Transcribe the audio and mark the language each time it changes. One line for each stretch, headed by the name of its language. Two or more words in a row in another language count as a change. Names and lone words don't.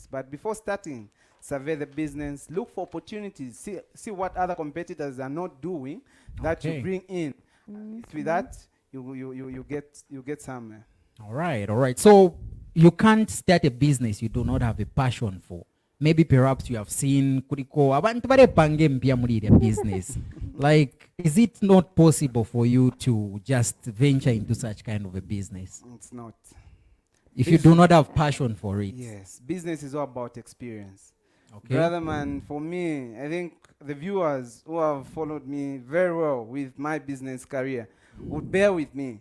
English: But before starting, survey the business, look for opportunities, see what other competitors are not doing that Okay. you bring in. With that, you get somewhere. All right. So you can't start a business you do not have a passion for. Maybe perhaps you have seen
Kinyarwanda: kuriko abantu barepange mpya muri
English: their business. Like, is it not possible for you to just venture into such kind of a business It's not. if you do not have passion for it? Yes, business is all about experience. Okay. Brother man, for me, I think the viewers who have followed me very well with my business career would bear with me.